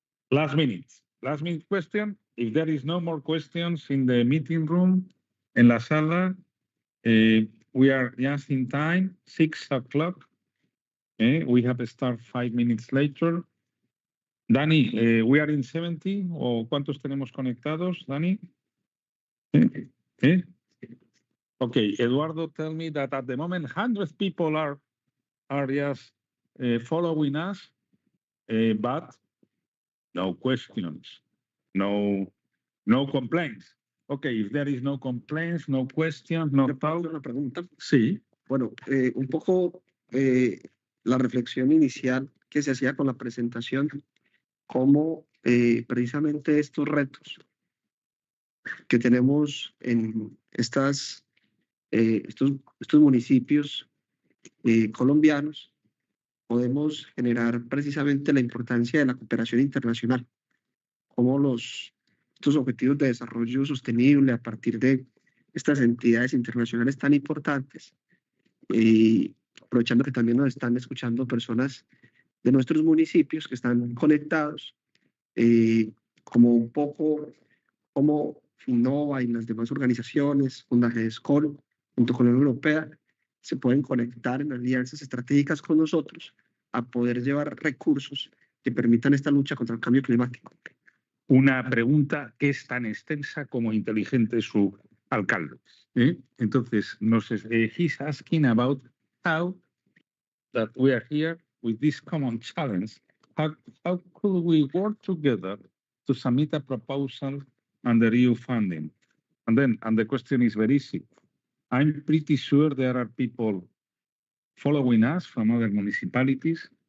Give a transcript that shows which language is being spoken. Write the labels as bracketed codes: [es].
[en] Last minute question. If there is no more questions in the meeting room, [es] en la sala, [en] we are just in time, 6 o'clock. We have to start 5 minutes later. Dani, we are in 70, [es] o ¿cuántos tenemos conectados, [en] Dani? Okay, Eduardo, tell me that at the moment 100 people are just following us, but no questions, no complaints. Okay, if there is no complaints, no questions, no doubt. [es] Una pregunta. Sí. Bueno, un poco la reflexión inicial que se hacía con la presentación, cómo precisamente estos retos que tenemos en estos municipios colombianos, podemos generar precisamente la importancia de la cooperación internacional, cómo estos objetivos de desarrollo sostenible a partir de estas entidades internacionales tan importantes, y aprovechando que también nos están escuchando personas de nuestros municipios que están conectados, como un poco como Innova y las demás organizaciones, RES4CITY, junto con la Unión Europea, se pueden conectar en alianzas estratégicas con nosotros a poder llevar recursos que permitan esta lucha contra el cambio climático. Una pregunta que es tan extensa como inteligente su alcalde. [en] Entonces, he's asking about how that we are here with this common challenge. How could we work together to submit a proposal under EU funding? And the question is very easy. I'm pretty sure there are people following us from other municipalities.